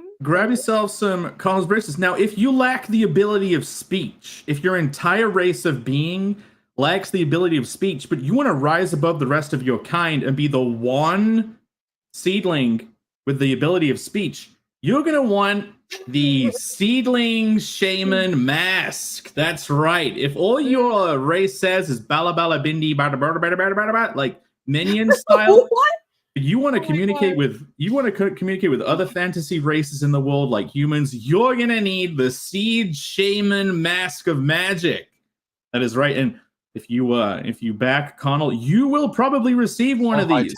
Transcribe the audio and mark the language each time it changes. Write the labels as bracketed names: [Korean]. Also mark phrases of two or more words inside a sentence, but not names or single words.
[English] Grab yourself some Connell's braces. Now, if you lack the ability of speech, if your entire race of being lacks the ability of speech, but you want to rise above the rest of your kind and be the one seedling with the ability of speech, you're going to want the Seedling Shaman Mask. That's right. If all your race says is bala bala bindi bada bada bada bada bada like minion style, what? You want to communicate with other fantasy races in the world like humans, you're going to need the Seed Shaman Mask of Magic. That is right. And if you back Connell, you will probably receive one of these.